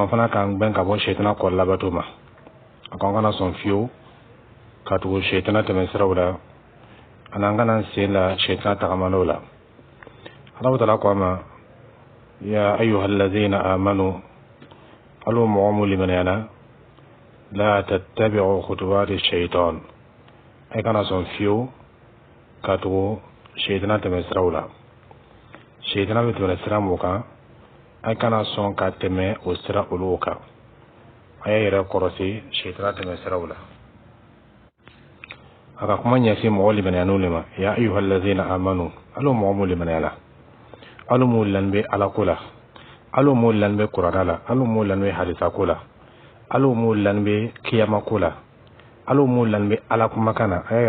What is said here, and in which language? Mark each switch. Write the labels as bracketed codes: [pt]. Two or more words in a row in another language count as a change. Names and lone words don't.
[bm] fana k'an gbɛn ka bɔ sɛitana kɔ labato ma a ko an kana sɔn fiyewu ka tugu sɛitana tɛmɛsiraw la ani an kana sen la sɛitana tagamalaw la Alahu Taala ko a ma [ar] يا أيها الذين آمنوا [bm] alu mɔgɔ mun limaniyana [ar] لا تتبعوا خطوات الشيطان [bm] ai kana sɔn fiyewu ka tugu sɛitana tɛmɛsiraw la sɛitana bɛ tɛmɛ sira mun kan ai kana sɔn ka tɛmɛ o sira olu kan a y'a yɛrɛ kɔlɔsi sɛitana tɛmɛsiraw la a ka kuma ɲɛsin mɔgɔ limaniyaniw de ma [ar] يا أيها الذين آمنوا [bm] alu mɔgɔ mun limaniyana alu mun lanin bɛ Ala ko la alu mun lanin bɛ Kurana la alu mun lanin bɛ hadisa ko la alu mun lanin bɛ kiyama ko la alu mun lanin bɛ Ala kumakan na a y'a